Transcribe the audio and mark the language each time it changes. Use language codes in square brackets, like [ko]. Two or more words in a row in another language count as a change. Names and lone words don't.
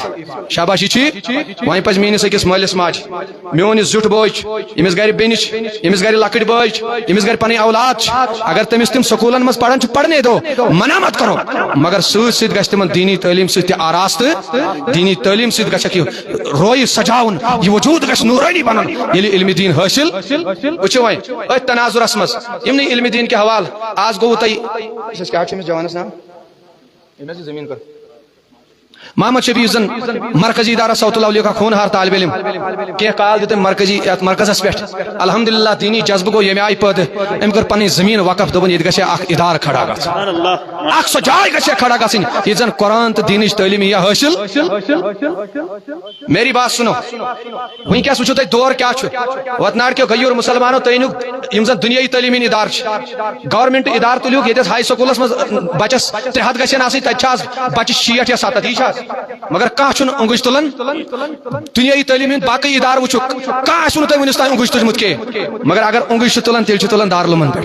[ks] شاباش, یہِ چھِ وۄنۍ پزِ میٲنِس أکِس مٲلِس ماجہِ, میون یُس زیُٹھ بوے چھُ, ییٚمِس گرِ بیٚنہِ چھِ, ییٚمِس گرِ لۄکٕٹۍ بٲے چھِ, ییٚمِس گرِ پنٕنۍ اولاد چھِ, اگر تٔمِس تِم سکوٗلن منٛز پران چھِ [ur] پرنے دو, منع مت کرو, [ks] مگر سۭتۍ سۭتۍ گژھِ تِمن دینی تعلیٖم سۭتۍ تہِ آراستہٕ, دینی تعلیٖم سۭتۍ گژھکھ یہِ رویہِ سجاوُن, یہِ وجوٗد گژھِ نوٗرٲنی بنُن ییٚلہِ علمِ دیٖن حٲصِل. وٕچھِو وۄنۍ أتھۍ تناظرس منٛز یِمنٕے علمِ دیٖن کہِ حوالہٕ آز گوٚوُ تۄہہِ کیٛاہ چھُ أمِس جوانس ناو, أمۍ حظ یہِ زٔمیٖن کٔر محمد شفیع زن مرکزی ادارہ صوت الاولیاء [ur] کا خونہار طالب علم, [ks] کینٛہہ کال دیُت أمۍ مرکزی مرکزس پٮ۪ٹھ. الحمدللہ دینی جذبہٕ گوٚو ییٚمہِ آیہِ پٲدٕ, أمۍ کٔر پنٕنۍ زٔمیٖن وقف, دوٚپُن ییٚتہِ گژھِ اکھ ادارٕ کھڑا گژھُن, اکھ سۄ جاے گژھِ کھڑا گژھٕنۍ ییٚتہِ زن قرآن تہٕ دیٖنٕچ تعلیٖم یی حٲصِل. [ur] میری بات سنو, [ks] وٕنکیٚس وٕچھِو تُہۍ دور کیٛاہ چھُ. وتناڈ کیو غیور مسلمانو تُہۍ أنِو یِم زن دُنیٲیی تعلیٖمی ادارٕ چھِ, گورمنٹ ادارٕ تُلِوُکھ ییٚتہِ ہاے سکوٗلس منٛز بچس 300 گژھن آسٕنۍ, تتہِ چھِ آز بچہِ 60 یا 70, یی چھِ آز, مگر کانٛہہ چھُنہٕ اونگٕج تُلان. دُنیٲیی تعلیٖم ہٕنٛدۍ باقٕے ادارٕ وٕچھُکھ, کانٛہہ آسِوٕ نہٕ تۄہہِ وُنیُس تانۍ اونگٕج تُجمُت کینٛہہ, مگر اگر اونگٕج چھِ تُلان تیٚلہِ چھِ تُلان دارالعلومن پٮ۪ٹھ.